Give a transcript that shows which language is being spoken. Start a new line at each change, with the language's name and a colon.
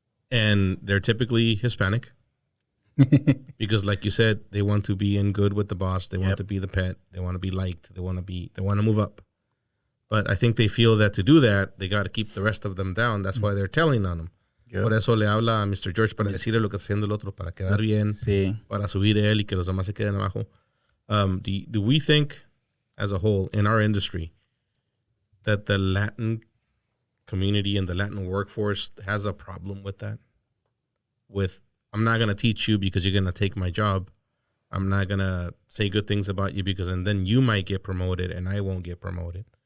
English: And they're typically Hispanic because, like you said, they want to be in good with the boss. They want Yep. to be the pet. They want to be liked. They want to move up. But I think they feel that to do that, they got to keep the rest of them down. That's why they're telling on them. Yep.
Spanish: Por eso le habla a Mr. George para decirle lo que está haciendo el otro, para quedar bien, Sí. para subir él y que los demás se queden abajo.
English: Do we think, as a whole, in our industry, that the Latin community and the Latin workforce has a problem with that? With, I'm not going to teach you because you're going to take my job. I'm not going to say good things about you because, and then you might get promoted and I won't get promoted.